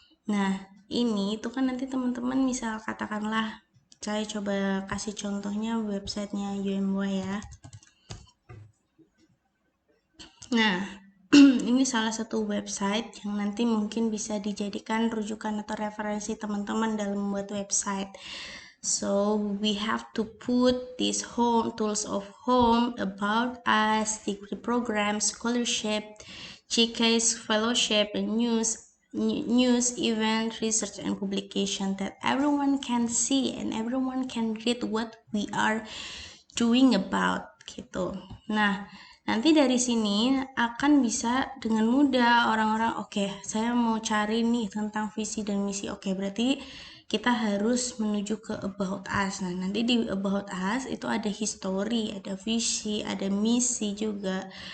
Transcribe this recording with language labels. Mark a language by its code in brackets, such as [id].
[id] Nah, ini itu kan nanti teman-teman misal katakanlah saya coba kasih contohnya websitenya UMY ya. Nah, ini salah satu website yang nanti mungkin bisa dijadikan rujukan atau referensi teman-teman dalam membuat website. [en] So we have to put this home, tools of home, about us, degree program, scholarship, GK's fellowship, and news, event, research, and publication that everyone can see and everyone can read what we are doing about gitu. [id] Nah, nanti dari sini akan bisa dengan mudah orang-orang oke, saya mau cari nih tentang visi dan misi. Oke, berarti kita harus menuju ke about us. Nah, nanti di about us itu ada history, ada visi, ada misi juga.